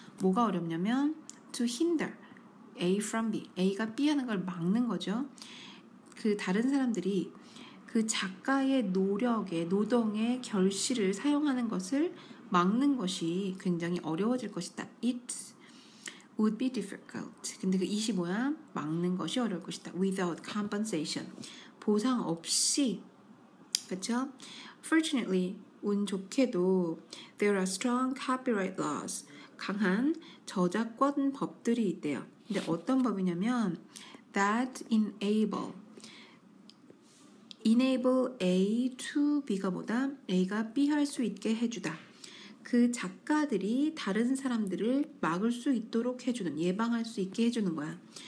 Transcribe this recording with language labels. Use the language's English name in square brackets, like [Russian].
[Korean] 뭐가 어렵냐면 [English] to hinder A from B. [Korean] A가 B 하는 걸 막는 거죠. 그 다른 사람들이 그 작가의 노동의 결실을 사용하는 것을 막는 것이 굉장히 어려워질 것이다. [English] It would be difficult. [Korean] 근데 그 it이 뭐야? 막는 것이 어려울 것이다. [English] Without compensation. [Korean] 보상 없이. 그렇죠? [English] Fortunately, [Korean] 운 좋게도 [English] there are strong copyright laws. [Korean] 강한 저작권 법들이 있대요. 근데 어떤 법이냐면 [English] that enable A to [Korean] B가 뭐다? A가 B 할 수 있게 해주다. 그 작가들이 다른 사람들을 막을 수 있도록 해주는, 예방할 수 있게 해주는 거야.